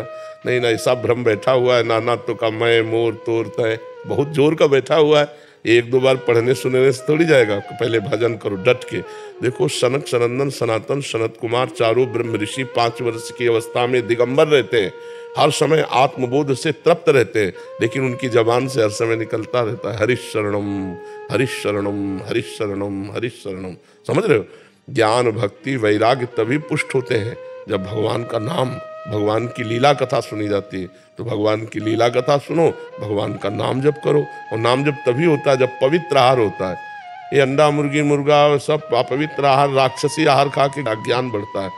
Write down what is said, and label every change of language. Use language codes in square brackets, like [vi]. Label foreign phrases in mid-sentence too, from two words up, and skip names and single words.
[hi] नहीं ना, ऐसा भ्रम बैठा हुआ है नानात्व का, मैं मोर तोर तय, बहुत जोर का बैठा हुआ है। एक दो बार पढ़ने सुनने से थोड़ी जाएगा। पहले भजन करो डट के। देखो, सनक सनंदन सनातन सनत कुमार चारों ब्रह्म ऋषि 5 वर्ष की अवस्था में दिगंबर रहते हैं, हर समय आत्मबोध से तृप्त रहते हैं, लेकिन उनकी जबान से हर समय निकलता रहता है [sa] हरिश शरणम हरिश शरणम हरिश शरणम हरिश शरणम। [hi] समझ रहे हो? ज्ञान भक्ति वैराग्य तभी पुष्ट होते हैं जब भगवान का नाम, भगवान की लीला कथा सुनी जाती है। तो भगवान की लीला कथा सुनो, भगवान का नाम जप करो। और नाम जप तभी होता है जब पवित्र आहार होता है। ये अंडा मुर्गी मुर्गा सब अपवित्र आहार, राक्षसी आहार खा के ज्ञान बढ़ता है।